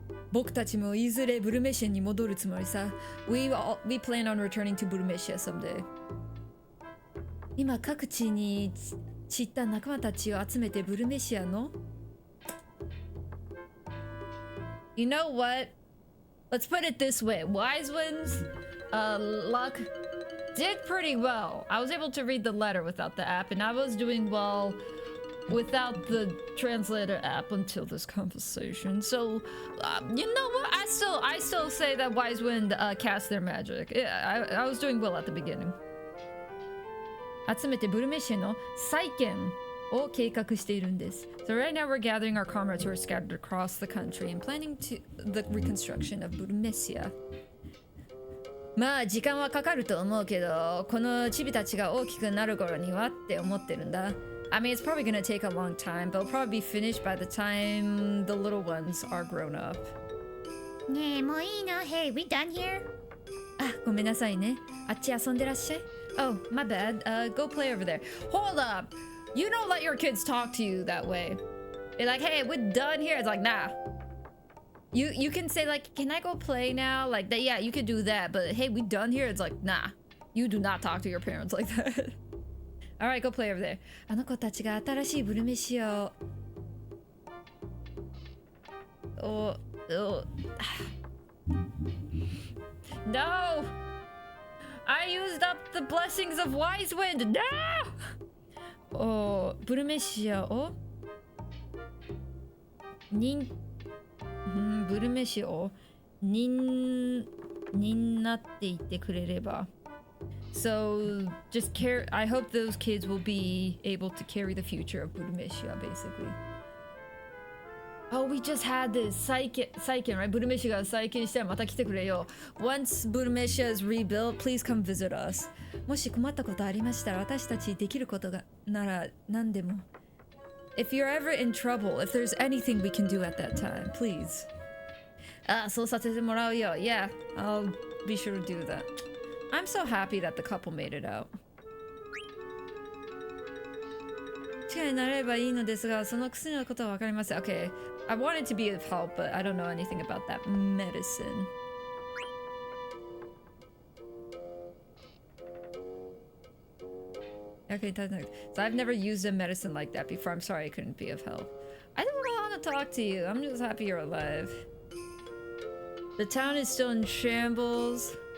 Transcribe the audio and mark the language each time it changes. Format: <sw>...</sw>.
<ja>僕たちもいずれブルメシアに戻るつもりさ。</ja> <en>We plan on returning to Burmesia someday.</en> <ja>今各地に散った仲間たちを集めてブルメシアの</ja> <en>You know what? Let's put it this way. Wise Winds, Luck did pretty well. I was able to read the letter without the app, and I was doing well without the translator app until this conversation. So, you know what? I still say that Wise Wind cast their magic. Yeah, I was doing well at the beginning.</en> <ja>集めてブルメシアの再建を計画しているんです.</ja> <en>So right now we're gathering our comrades who are scattered across the country and planning the reconstruction of Burmesia.</en> <ja>まあ時間はかかると思うけど、このチビたちが大きくなる頃にはって思ってるんだ.</ja> <en>I mean, it's probably gonna take a long time, but it'll probably be finished by the time the little ones are grown up.</en> <ja>ねえ、もういいの?</ja> <en>Hey, we done here?</en> <ja>あ、ごめんなさいね。あっち遊んでらっしゃい。</ja> <en>Oh, my bad. Go play over there. Hold up. You don't let your kids talk to you that way. They're like, hey, we're done here. It's like, nah. You can say like, can I go play now? Like that, yeah, you could do that. But hey, we done here. It's like, nah. You do not talk to your parents like that. All right, go play over there.</en> <ja>あの子たちが新しいブルメシアを。</ja> <en>No! I used up the blessings of Wise Wind! No!</en> <ja>ブルメシアをブルメシアをになって言ってくれれば</ja> <en>So just care. I hope those kids will be able to carry the future of Burumeshia, basically. Oh, we just had this Saiken, right?</en> <ja>Burumeshia が再建したらまた来てくれよ。</ja> <en>Once Burumeshia is rebuilt, please come visit us.</en> <ja>もし困ったことありましたら私たちできることがなら何でも。</ja> <en>If you're ever in trouble, if there's anything we can do at that time, please.</en> <ja>あ、そうさせてもらうよ。</ja> <en>Yeah, I'll be sure to do that. I'm so happy that the couple made it out.</en> <ja>力になれればいいのですが、その薬のことはわかりません。</ja> <en>Okay, I wanted to be of help, but I don't know anything about that medicine. Okay, so I've never used a medicine like that before. I'm sorry I couldn't be of help. I don't want to talk to you. I'm just happy you're alive. The town is still in shambles.</en>